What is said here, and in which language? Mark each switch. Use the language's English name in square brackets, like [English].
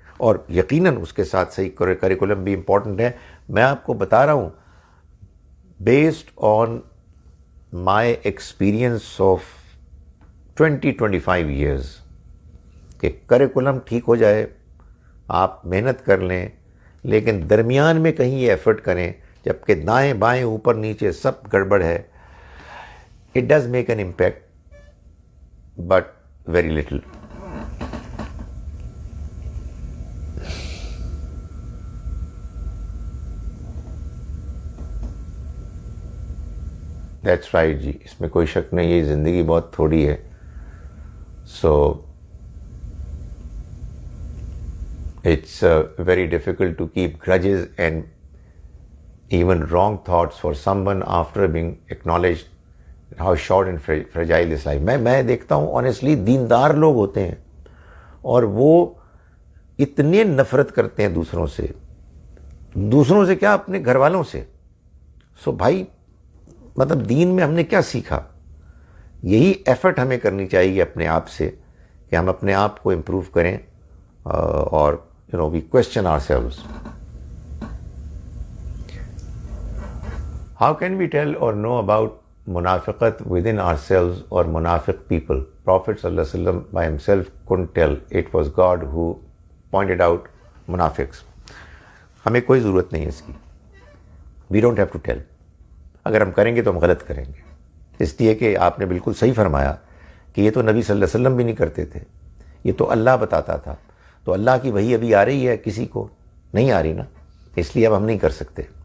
[Urdu] اور یقیناً اس کے ساتھ صحیح کریکولم بھی امپورٹنٹ ہے. میں آپ کو بتا رہا ہوں [English] based on my experience of 20-25 years [Urdu] کہ کریکولم ٹھیک ہو جائے، آپ محنت کر لیں، لیکن درمیان میں کہیں یہ ایفرٹ کریں جبکہ دائیں بائیں اوپر نیچے سب گڑبڑ ہے. [English] It does make an impact, but very little. That's right [Urdu] جی، اس میں کوئی شک نہیں، یہ زندگی بہت تھوڑی ہے. [English] So it's very difficult to keep grudges and even wrong thoughts for someone after being acknowledged how short and fragile this life. [Urdu] میں دیکھتا ہوں آنیسٹلی دیندار لوگ ہوتے ہیں اور وہ اتنے نفرت کرتے ہیں دوسروں سے کیا، اپنے گھر والوں سے. سو بھائی مطلب دین میں ہم نے کیا سیکھا؟ یہی ایفرٹ ہمیں کرنی چاہیے اپنے آپ سے کہ ہم اپنے آپ کو امپروو کریں اور [English] we question ourselves. How can we tell or know about منافقت within ourselves or منافق people? Prophet صلی اللہ علیہ وسلم by himself couldn't tell. It was God who pointed out منافقs. [Urdu] ہمیں کوئی ضرورت نہیں ہے اس کی. [English] We don't have to tell. [Urdu] اگر ہم کریں گے تو ہم غلط کریں گے، اس لیے کہ آپ نے بالکل صحیح فرمایا کہ یہ تو نبی صلی اللہ علیہ وسلم بھی نہیں کرتے تھے، یہ تو اللہ بتاتا تھا. تو اللہ کی وحی ابھی آ رہی ہے، کسی کو نہیں آ رہی نا، اس لیے اب ہم نہیں کر سکتے.